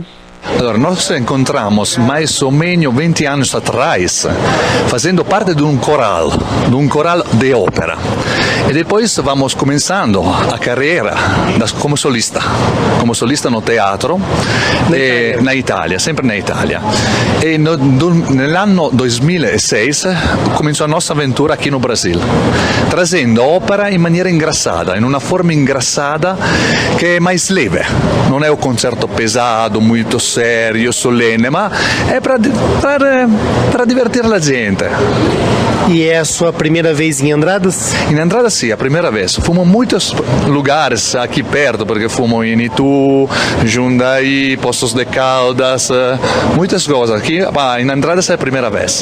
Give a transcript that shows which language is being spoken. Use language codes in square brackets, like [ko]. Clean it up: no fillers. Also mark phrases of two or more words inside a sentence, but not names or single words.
[pt] Allora, nós encontramos mais ou menos 20 anos atrás, fazendo parte de um coral de ópera. E depois vamos começando a carreira como solista no teatro na Itália, sempre na Itália. [it] E nell'anno 2006 cominciò a nostra avventura [pt] aqui no Brasil, trazendo ópera [it] in maniera ingrassata, in una forma ingrassata che è [pt] mais leve. [it] Non è un concerto [pt] pesado, muito sério, solene, [it] ma è [pt] para divertir [it] la gente. [pt] E é a sua primeira vez em Andradas? Em Andradas sim, a primeira vez. Fomos em muitos lugares aqui perto, porque fomos em Itu, Jundiaí, Poços de Caldas, muitas coisas. Aqui em Andradas é a primeira vez.